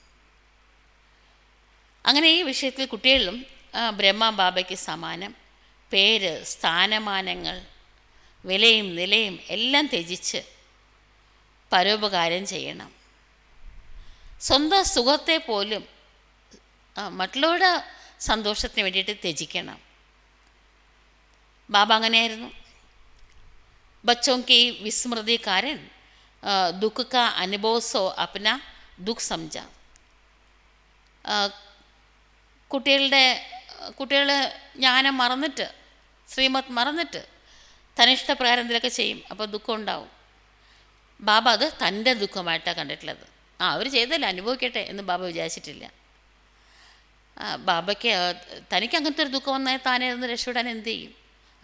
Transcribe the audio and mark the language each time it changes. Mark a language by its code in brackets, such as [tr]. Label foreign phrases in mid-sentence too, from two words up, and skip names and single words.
[ml] അങ്ങനെ ഈ വിഷയത്തിൽ കുട്ടികളിലും ബ്രഹ്മബാബയ്ക്ക് സമാനം പേര്, സ്ഥാനമാനങ്ങൾ, വിലയും നിലയും എല്ലാം ത്യജിച്ച് പരോപകാരം ചെയ്യണം. സ്വന്തം സുഖത്തെ പോലും മറ്റുള്ളവരുടെ സന്തോഷത്തിന് വേണ്ടിയിട്ട് ത്യജിക്കണം. ബാബ അങ്ങനെയായിരുന്നു. [hi] बच्चों की विस्मृति कारण दुख का अनुभव सो अपना दुख समझा. [ml] കുട്ടികൾ ജ്ഞാനം മറന്നിട്ട്, ശ്രീമത്ത് മറന്നിട്ട് തനിഷ്ടപ്രകാരം എന്തെങ്കിലുമൊക്കെ ചെയ്യും, അപ്പോൾ ദുഃഖം ഉണ്ടാവും. ബാബ അത് തൻ്റെ ദുഃഖമായിട്ടാണ് കണ്ടിട്ടുള്ളത്. അവർ ചെയ്തല്ലേ, അനുഭവിക്കട്ടെ എന്ന് ബാബ വിചാരിച്ചിട്ടില്ല. ബാബയ്ക്ക് തനിക്ക് അങ്ങനത്തെ ഒരു ദുഃഖം വന്നാൽ താനെ ഒന്ന് രക്ഷപ്പെടാൻ എന്ത് ചെയ്യും?